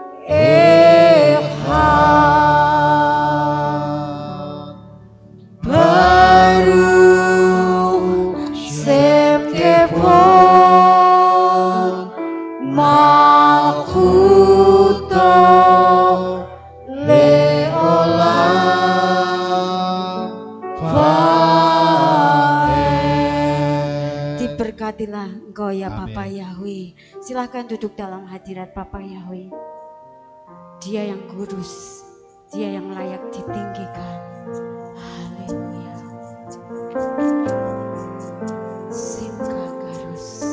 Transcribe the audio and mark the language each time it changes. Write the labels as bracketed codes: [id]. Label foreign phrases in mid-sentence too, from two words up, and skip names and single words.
[he] אחד ברוך שם כבוד מלכותו לעולם ועד. [id] Diberkatilah Engkau ya Bapak Yahweh. Silahkan duduk dalam hadirat Bapak Yahweh. Dia yang kudus, Dia yang layak ditinggikan. Haleluya. Simka Garus.